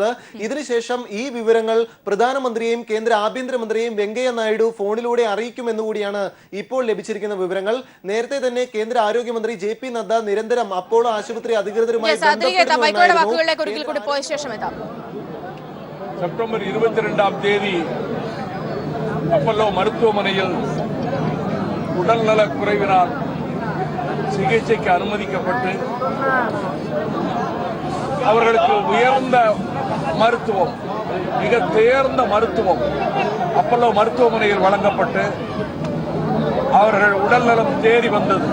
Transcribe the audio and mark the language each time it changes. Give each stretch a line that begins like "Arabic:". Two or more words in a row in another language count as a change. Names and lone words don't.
Malayalam: ഇതിനുശേഷം ഈ വിവരങ്ങൾ പ്രധാനമന്ത്രിയെയും കേന്ദ്ര ആഭ്യന്തരമന്ത്രിയെയും വെങ്കയ്യ നായിഡു ഫോണിലൂടെ അറിയിക്കുമെന്നുകൂടിയാണ് ഇപ്പോൾ ലഭിച്ചിരിക്കുന്ന വിവരങ്ങൾ. നേരത്തെ തന്നെ കേന്ദ്ര ആരോഗ്യമന്ത്രി JP നദ്ദ നിരന്തരം അപ്പോളോ ആശുപത്രി അധികൃതരുമായി സെപ്റ്റംബർ 22-ാം തീയതി
Tamil: அப்பல்லோ மருத்துவமனையில் உடல்நலக் குறைவினால் சிகிச்சைக்கு அனுமதிக்கப்பட்டு அவர்களுக்கு உயர்ந்த மருத்துவம், மிக தேர்ந்த மருத்துவம் அப்பல்லோ மருத்துவமனையில் வழங்கப்பட்டு அவர்கள் உடல்நலம் தேறி வந்தது.